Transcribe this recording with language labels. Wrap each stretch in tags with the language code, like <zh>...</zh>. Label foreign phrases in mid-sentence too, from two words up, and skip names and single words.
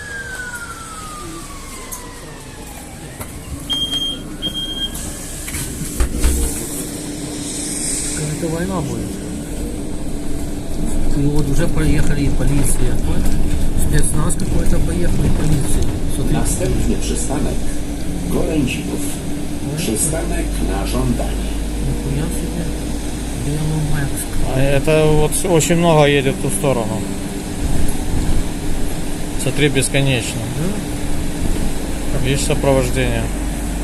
<ru>Это война будет. И вот уже проехали и полиция. Спецназ какой-то поехал и полиция. Смотри.</ru> <pl>Następny przystanek Golęcinów. Przystanek na żądanie.</pl> <ru>Нихуя себе. Беломорск. А это вот очень много едет в ту сторону. Смотри, бесконечно. Да? Видишь сопровождение.</ru>